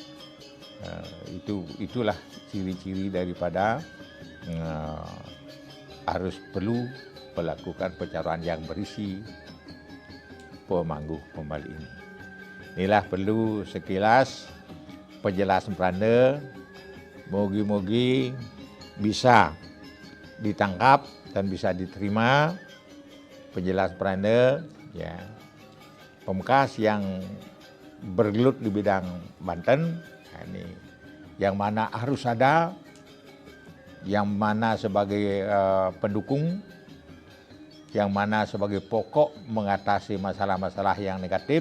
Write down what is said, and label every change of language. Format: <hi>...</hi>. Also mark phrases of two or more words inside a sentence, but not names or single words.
<id>Itulah ciri-ciri daripada harus perlu melakukan pecaruan yang berisi pemangguh pemali ini. Inilah perlu sekilas penjelasan Prananda. Mogi-mogi bisa ditangkap dan bisa diterima penjelasan Prananda, ya. Pembekas yang bergelut di bidang Banten, ini yang mana harus ada, yang mana sebagai pendukung, yang mana sebagai pokok mengatasi masalah-masalah yang negatif.</id>